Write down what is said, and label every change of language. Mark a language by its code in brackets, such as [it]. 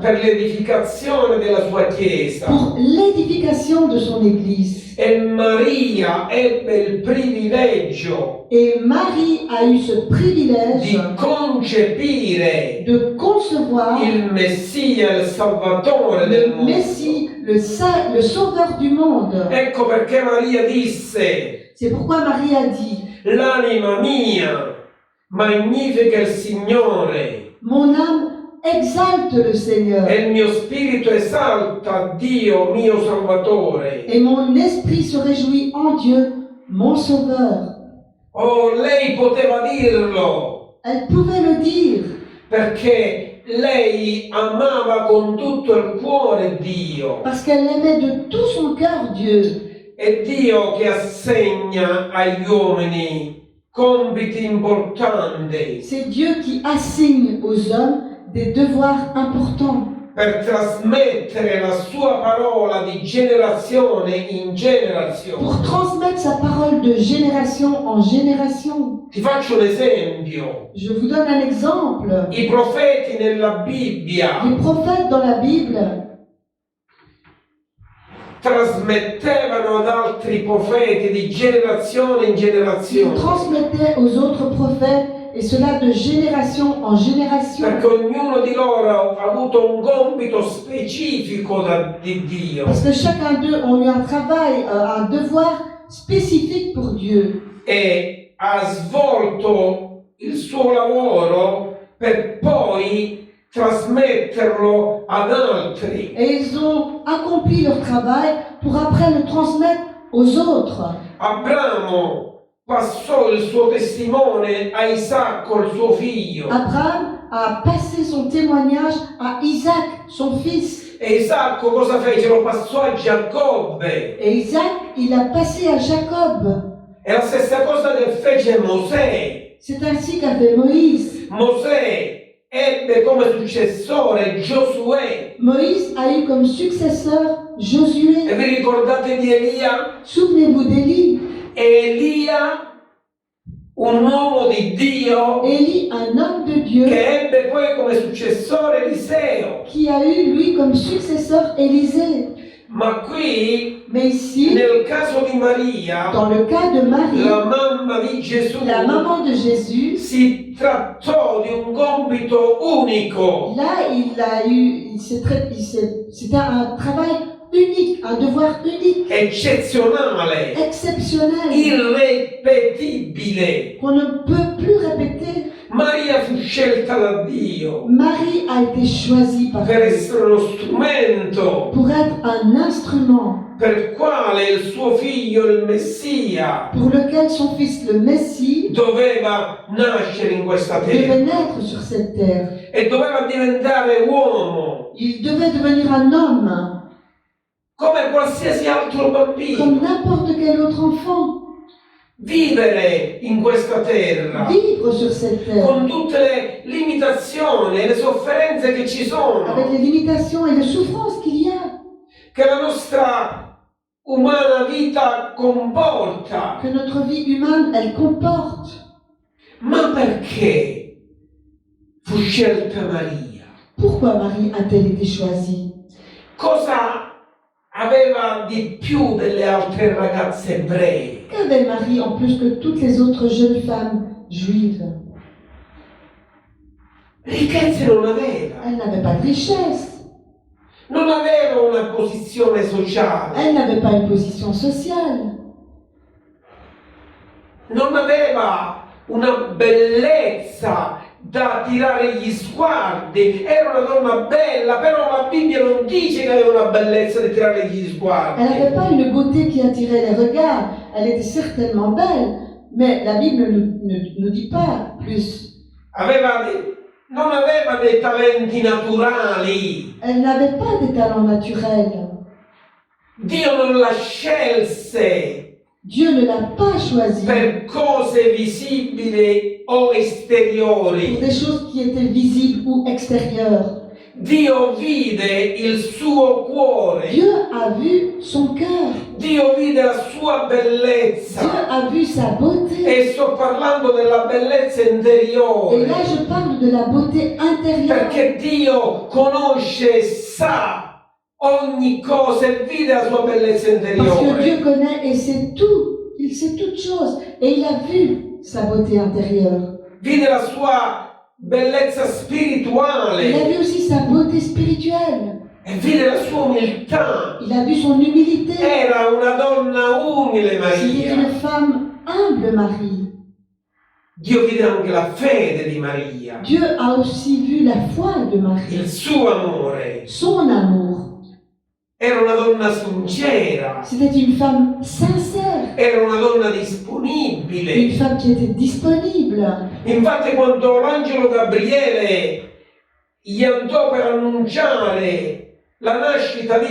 [it] per l'edificazione della sua Chiesa. [fr] pour l'édification de son Église. [it] E Maria ebbe il privilegio [fr] Et Marie a eu ce privilège [it] di concepire [fr] de concevoir [it] il Messia, il Salvatore del [fr] le [it] mondo. [fr] Messie, le Sauveur du monde. [it] Ecco perché Maria disse: [fr] C'est pourquoi Marie a dit, [it] l'anima mia magnifica il Signore, [fr] mon âme exalte le Seigneur [it] e il mio spirito esalta Dio mio Salvatore. [fr] et mon esprit se réjouit en Dieu, mon Sauveur. [it] Oh, lei poteva dirlo [fr] Elle pouvait le dire [it] perché lei amava con tutto il cuore Dio. [fr] parce qu'elle aimait de tout son cœur Dieu. [it] È Dio che assegna agli uomini compiti importanti [fr] C'est Dieu qui assigne aux hommes des devoirs importants [it] per trasmettere la sua parola di generazione in generazione. [fr] pour transmettre sa parole de génération en génération. [it] Ti faccio un esempio. [fr] Je vous donne un exemple. [it] I profeti nella Bibbia [fr] Les prophètes dans la Bible [it] trasmettevano ad altri profeti di generazione in [fr] ils [it] generazione, [fr] transmettaient aux autres prophètes, et cela de génération en génération. [it] perché ognuno di loro ha avuto un compito specifico di Dio [fr] Parce que chacun d'eux ont eu un travail, un devoir spécifique pour Dieu. [it] e ha svolto il suo lavoro per poi trasmetterlo ad altri. [fr] Et ils ont accompli leur travail pour après le transmettre aux autres. [it] Abramo passò il suo testimone a Isacco, il suo figlio. [fr] Abraham a passé son témoignage à Isaac, son fils. [it] E Isacco cosa fece? Lo passò a Giacobbe. [fr] Et Isaac, il a passé à Jacob. [it] E la stessa cosa che fece Mosè. [fr] C'est ainsi qu'a fait Moïse. [it] Mosè ebbe come successore Giosuè. [fr] Moïse a eu comme successeur Josué. [it] E vi ricordate di Elia? [fr] Souvenez-vous d'Élie. [it] Elia, un uomo di Dio, [fr] Élie, un homme de Dieu, [it] che ebbe poi come successore Eliseo. [fr] qui a eu, lui, comme successeur Élisée. [it] Ma qui, [fr] Mais ici, [it] nel caso di Maria, [fr] dans le cas de Marie, [it] la mamma di Gesù, [fr] la maman de Jésus, [it] si trattò di un compito unico. [fr] là, c'était un travail unique, un devoir unique, [it] Eccezionale, [fr] exceptionnel, [it] irripetibile. [fr] qu'on ne peut plus répéter. [it] Maria fu scelta da Dio [fr] Marie a été choisie par [it] per essere uno strumento [fr] pour être un instrument [it] per il quale il suo figlio, il Messia, [fr] pour lequel son fils, le Messie, [it] doveva nascere in questa terra [fr] devait naître sur cette terre. [it] e doveva diventare uomo [fr] Il devait devenir un homme, [it] come qualsiasi altro bambino, [fr] comme n'importe quel autre enfant, [it] vivere in questa terra [fr] vivre sur cette terre, [it] con tutte le limitazioni e le sofferenze che ci sono, [fr] avec les limitations et les souffrances qu'il y a, [it] che la nostra umana vita comporta. [fr] que notre vie humaine, elle comporte. [it] Ma perché fu scelta Maria? [fr] Pourquoi Marie a-t-elle été choisie? [it] Cosa aveva di più delle altre ragazze ebree? [fr] Qu'avait Marie en plus que toutes les autres jeunes femmes juives? [it] Ricchezze non aveva, [fr] Elle n'avait pas de richesse, [it] non aveva una posizione sociale, [fr] elle n'avait pas une position sociale, [it] non aveva una bellezza da attirare gli sguardi. Era una donna bella, però la Bibbia non dice che aveva una bellezza da attirare gli [fr] elle [it] sguardi. [fr] n'avait pas une beauté qui attirait les regards, elle était certainement belle, mais la Bible ne nous dit pas plus. [it] Non aveva dei talenti naturali. [fr] Elle n'avait pas des talents naturels. [it] Dio non la scelse [fr] Dieu ne l'a pas choisie [it] per cose visibili o [fr] pour [it] esteriori. [fr] des choses qui étaient visibles ou extérieures. [it] Dio vide il suo cuore, [fr] Dieu a vu son cœur, [it] Dio vide la sua [fr] Dieu [it] bellezza. [fr] a vu sa beauté. [it] E sto parlando della bellezza [fr] Et [it] interiore, [fr] là, je parle de la beauté intérieure. [it] perché Dio conosce e sa ogni cosa e vide la sua bellezza [fr] Parce que [it] interiore. [fr] Dieu connaît et sait tout. Il sait toutes choses. Et il a vu sa beauté intérieure. [it] Vide la sua bellezza [fr] Il a [it] spirituale [fr] vu aussi sa beauté spirituelle. [it] e vide la sua umiltà. [fr] Il a vu son humilité. [it] Era una donna umile [fr] C'était [it] Maria. [fr] une femme humble, Marie. [it] Dio vide anche la fede di Maria, [fr] Dieu a aussi vu la foi de Marie, [it] il suo amore. [fr] son amour. [it] Era una donna sincera, [fr] C'était une femme sincère, [it] era una donna [fr] une [it] disponibile. [fr] femme qui était disponible. [it] Infatti quando l'angelo Gabriele gli andò per annunciare la nascita di